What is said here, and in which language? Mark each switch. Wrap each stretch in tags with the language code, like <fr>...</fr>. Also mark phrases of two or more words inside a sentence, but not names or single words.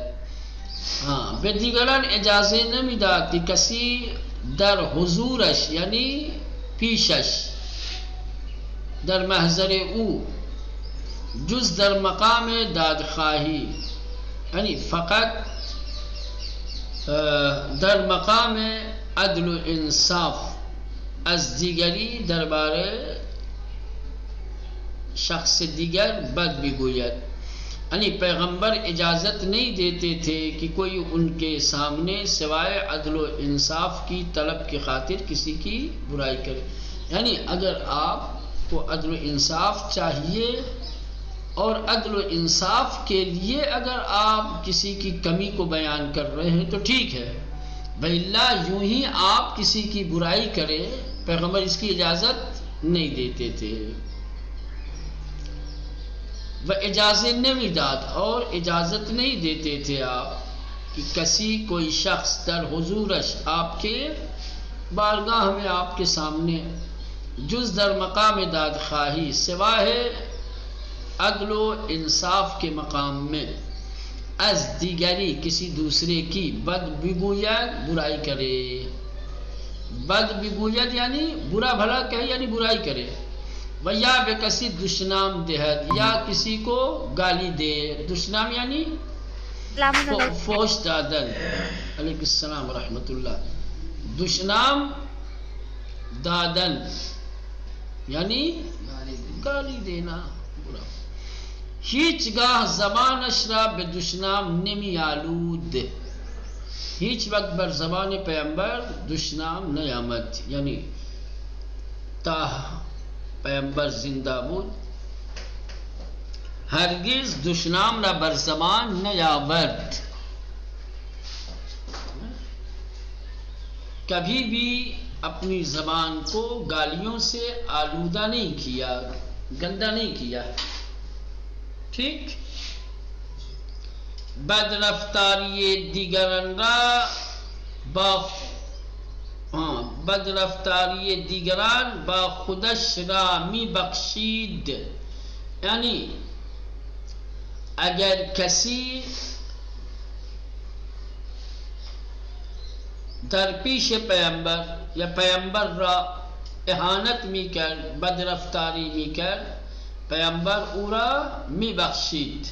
<fa>به دیگران اجازه نمی داد که کسی در حضورش یعنی پیشش، در محضر او، جز در مقام دادخواهی، یعنی فقط در مقام عدل و انصاف از دیگری درباره شخص دیگر بد بگوید.</fa> <ur>یعنی پیغمبر اجازت نہیں دیتے تھے کہ کوئی ان کے سامنے سوائے عدل و انصاف کی طلب کی خاطر کسی کی برائی کرے. یعنی اگر آپ کو عدل و انصاف چاہیے اور عدل و انصاف کے لیے اگر آپ کسی کی کمی کو بیان کر رہے ہیں تو ٹھیک ہے، وَإِلَّا یوں ہی آپ کسی کی برائی کریں پیغمبر اس کی اجازت نہیں دیتے تھے. وہ اجازت نہیں داد اور اجازت نہیں دیتے تھے آپ کہ کسی کوئی شخص</ur> <fa>در حضورش</fa> <ur>آپ کے بارگاہ میں آپ کے سامنے</ur> <fa>جز در مقام دادخواہی</fa> <ur>سوائے عدل و انصاف کے مقام میں</ur> <fa>از دیگری</fa> <ur>کسی دوسرے کی</ur> <fa>بد بگوید،</fa> <ur>برائی کرے.</ur> <fa>بد بگوید</fa> <ur>یعنی برا بھلا کہے، یعنی برائی کرے.</ur> <fa>و یا بے کسی دشنام دہد،</fa> <ur>یا کسی کو گالی دے.</ur> <fa>دشنام یعنی فوش دادن.</fa> <ar>علیکم السلام ورحمۃ اللہ.</ar> <fa>دشنام دادن</fa> <ur>یعنی گالی دینا، برا.</ur> <fa>هیچگاه زبانش را به دشنام نمی آلود. هیچ وقت بر زبان پیامبر دشنام نیامد، یعنی تا پیامبر زندہ بود ہرگز دشنام را بر زبان نیاورد.</fa> <ur>کبھی بھی اپنی زبان کو گالیوں سے آلودہ نہیں کیا، گندا نہیں کیا. ٹھیک.</ur> <fa>بد رفتاری دیگران را با بد رفتاری دیگران با خودش را می بخشید. یعنی اگر کسی در پیش پیامبر یا پیامبر را اهانت می کرد، بد رفتاری می کرد، پیامبر او را می بخشید.</fa>